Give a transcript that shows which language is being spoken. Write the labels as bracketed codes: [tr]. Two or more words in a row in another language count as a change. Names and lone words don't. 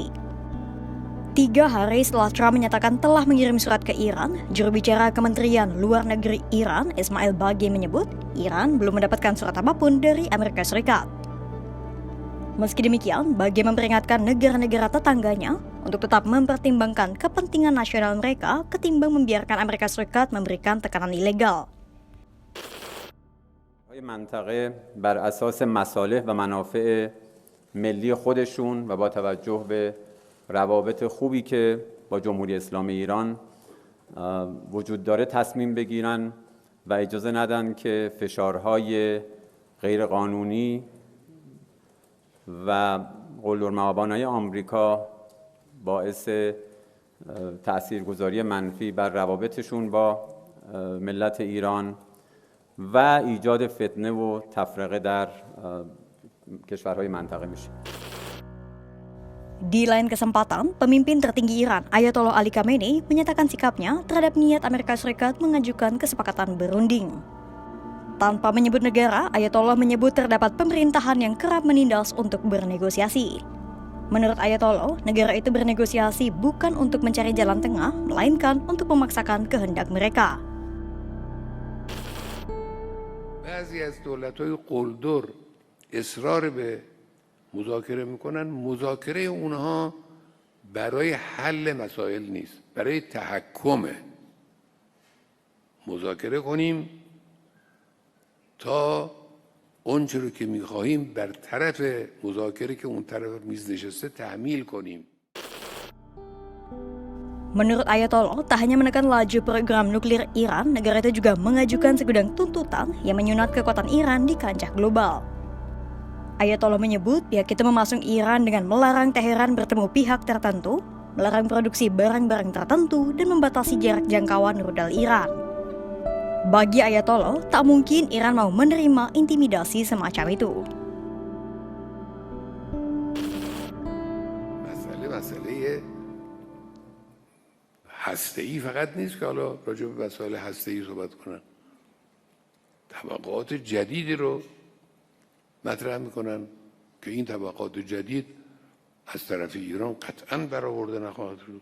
[id] 3 hari setelah Trump menyatakan telah mengirim surat ke Iran, juru bicara Kementerian Luar Negeri Iran, Ismail Baghi menyebut Iran belum mendapatkan surat apapun dari Amerika Serikat. Meski demikian, Baghi memperingatkan negara-negara tetangganya untuk tetap mempertimbangkan kepentingan nasional mereka ketimbang membiarkan Amerika Serikat memberikan tekanan ilegal. [fa] منطقه بر اساس مصالح و منافع ملی خودشون و با توجه به روابط خوبی که با جمهوری اسلامی ایران وجود داره تصمیم بگیرن و اجازه ندن که فشارهای غیرقانونی و قلدرمآبانهای آمریکا باعث تاثیرگذاری منفی بر روابطشون با ملت ایران و ایجاد فتنه و تفرقه در کشورهای منطقه میشه. [id] Di lain kesempatan, pemimpin tertinggi Iran, Ayatollah Ali Khamenei, menyatakan sikapnya terhadap niat Amerika Serikat mengajukan kesepakatan berunding. Tanpa menyebut negara, Ayatollah menyebut terdapat pemerintahan yang kerap menindas untuk bernegosiasi. Menurut Ayatollah, negara itu bernegosiasi bukan untuk mencari jalan tengah, melainkan untuk memaksakan kehendak mereka. [fa] بعضی از دولت‌های قلدر اصرار به مذاکره میکنن، مذاکره اونها برای حل مسائل نیست، برای تحکمه. مذاکره کنیم تا اونچه رو که میخواهیم بر طرف مذاکره که اون طرف میز نشسته تحمیل کنیم. [id] Menurut Ayatollah, tak hanya menekan laju program nuklir Iran, negara itu juga mengajukan segudang tuntutan yang menyunat kekuatan Iran di kancah global. Ayatollah menyebut pihak itu memasung Iran dengan melarang Teheran bertemu pihak tertentu, melarang produksi barang-barang tertentu, dan membatasi jarak jangkauan rudal Iran. Bagi Ayatollah, tak mungkin Iran mau menerima intimidasi semacam itu. [fa] مسئله هسته‌ای فقط نیست که حالا راجع به مسائل هسته‌ای صحبت کنن، طبقات جدیدی رو مطرح میکنن که این طبقات جدید از طرف ایران قطعاً برآورده نخواهد شد.